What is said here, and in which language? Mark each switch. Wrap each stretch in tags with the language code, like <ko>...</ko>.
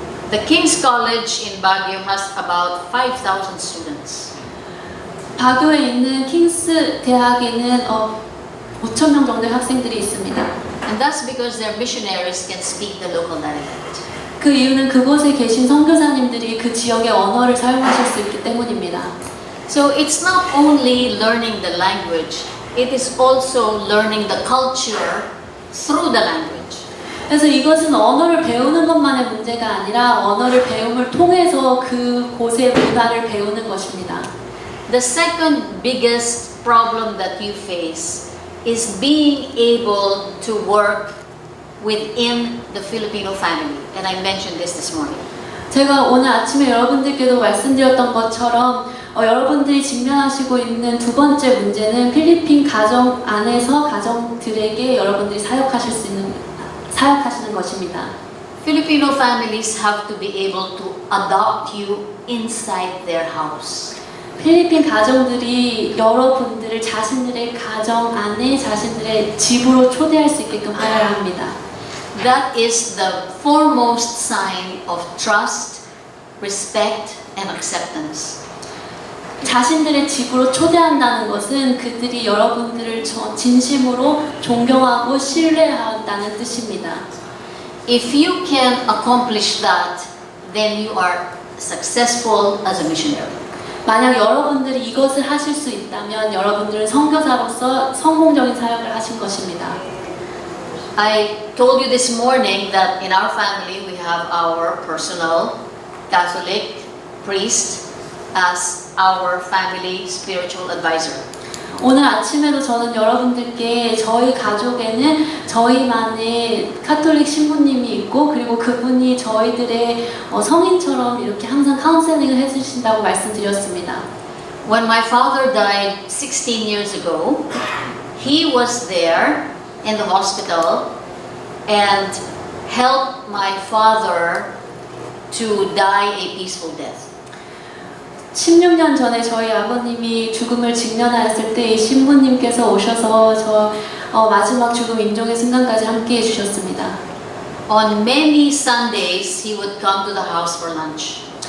<en>The King's College in Baguio has about 5,000 students.</en> <ko>바교에 있는 킹스 대학에는 5,000명 정도의 학생들이 있습니다.</ko> <en>And that's because their missionaries can speak the local dialect.</en> <ko>그 이유는 그곳에 계신 선교사님들이 그 지역의 언어를 사용하실 수 있기 때문입니다.</ko> <en>So it's not only learning the language, it is also learning the culture through the language.</en> <ko>그래서 이것은 언어를 배우는 것만의 문제가 아니라 언어를 배움을 통해서 그곳의 문화를 배우는 것입니다.</ko> <en>The second biggest problem that you face is being able to work within the Filipino family. And I mentioned this morning.</en> <ko>제가 오늘 아침에 여러분들께도 말씀드렸던 것처럼 여러분들이 직면하시고 있는 두 번째 문제는 필리핀 가정 안에서 가정들에게 여러분들이 사역하시는 것입니다.</ko> <en>Filipino families have to be able to adopt you inside their house.</en> <ko>필리핀 가정들이 여러분들을 자신들의 가정 안에 자신들의 집으로 초대할 수 있게끔 하여야 합니다.</ko> <en>That is the foremost sign of trust, respect, and acceptance.</en> <ko>자신들의 집으로 초대한다는 것은 그들이 여러분들을 진심으로 존경하고 신뢰한다는 뜻입니다.</ko> <en>If you can accomplish that, then you are successful as a missionary.</en> <ko>만약 여러분들이 이것을 하실 수 있다면 여러분들은 선교사로서 성공적인 사역을 하신 것입니다.</ko> <en>I told you this morning that in our family we have our personal Catholic priest as our family spiritual advisor.</en> <ko>오늘 아침에도 저는 여러분들께 저희 가족에는 저희만의 카톨릭 신부님이 있고 그리고 그분이 저희들의 성인처럼 이렇게 항상 카운셀링을 해주신다고 말씀드렸습니다.</ko> <en>When my father died 16 years ago, he was there in the hospital and helped my father to die a peaceful death.</en> <ko>16년 전에 저희 아버님이 죽음을 직면하였을 때 이 신부님께서 오셔서 마지막 죽음 임종의 순간까지 함께 해주셨습니다.</ko> <en>On many Sundays, he would come to the house for lunch.</en>